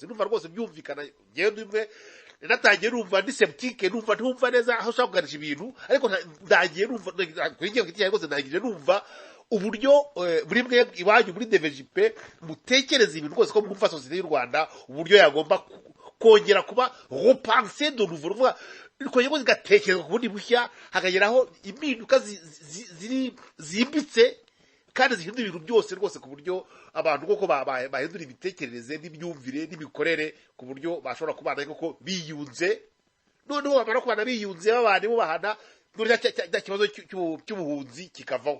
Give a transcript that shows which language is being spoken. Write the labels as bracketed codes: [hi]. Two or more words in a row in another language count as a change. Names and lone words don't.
[rw] Numva rwose byumvikana, ngende imwe natangiye numva ndi sceptique, numva neza aho ushaka kuganisha ibintu, ariko ndagiye numva kuri ngiye kiti rwose ndangije numva uburyo buri mwe iwanyu muri DVJP mutekereza ibintu rwose ko mwumva societe y'u Rwanda uburyo yagomba kongera kuba [fr] repenser de nouveau, [rw] vuga kongera ngo zigatekerezwa ku bundi bushya, hakageraho impinduka zimbitse kandi zihindura ibintu byose rwose, ku buryo abantu koko bahindura imitekerereze n'imyumvire n'imikorere, ku buryo bashobora kubana koko biyunze, noneho bamara kubana biyunze babana bahana, nta kibazo cy'ubuhunzi kikavaho.